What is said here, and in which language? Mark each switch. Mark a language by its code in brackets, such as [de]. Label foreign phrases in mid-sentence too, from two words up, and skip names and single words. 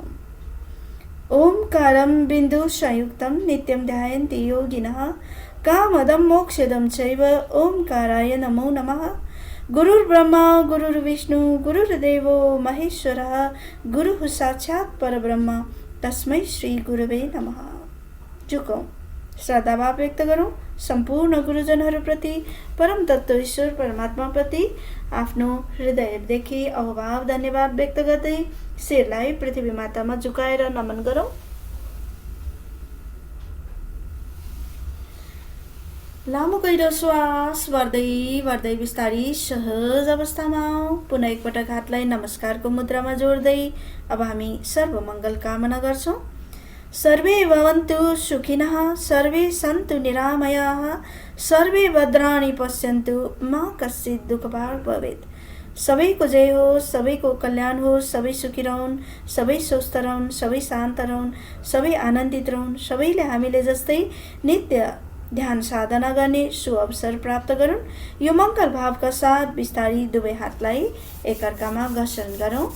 [sa] ओमकारं बिन्दु संयुक्तं नित्यं ध्यायन्ति योगिनः कामदं मोक्षदं चैव ओमकाराय नमो नमः। गुरुर्ब्रह्मा गुरुर्विष्णु गुरुर्देवो महेश्वरः गुरुः साक्षात् परब्रह्म तस्मै श्री गुरवे नमः। [ne] झुकौं, श्रद्धाभाव व्यक्त गरौँ सम्पूर्ण गुरुजनहरूप्रति, परम तत्त्व ईश्वर परमात्माप्रति आफ्नो हृदयदेखि अहोभाव धन्यवाद व्यक्त गर्दै शिरलाई पृथ्वी मातामा झुकाएर नमन गरौँ। लामो गहिरो श्वास भर्दै बिस्तारी सहज अवस्थामा आऊ। पुनः एकपटक हातलाई नमस्कारको मुद्रामा जोड्दै अब हामी सर्वमङ्गल कामना गर्छौं। [sa] सर्वे भवन्तु सुखिनः, सर्वे सन्तु निरामयाः, सर्वे भद्राणि पश्यन्तु मा कश्चित् दुःखभाग् भवेत्। [ne] सबैको जय होस्, सबैको कल्याण होस्, सबै सुखी रहन्, सबै स्वस्थ रहन्, सबै शान्त रहन्, सबै आनन्दित रहन्, सबैले हामीले जस्तै नित्य ध्यान साधना गर्ने सुअवसर प्राप्त गरून्। यो मङ्गल भावका साथ बिस्तारी दुवै हातलाई एकअर्कामा घर्षण गरौँ।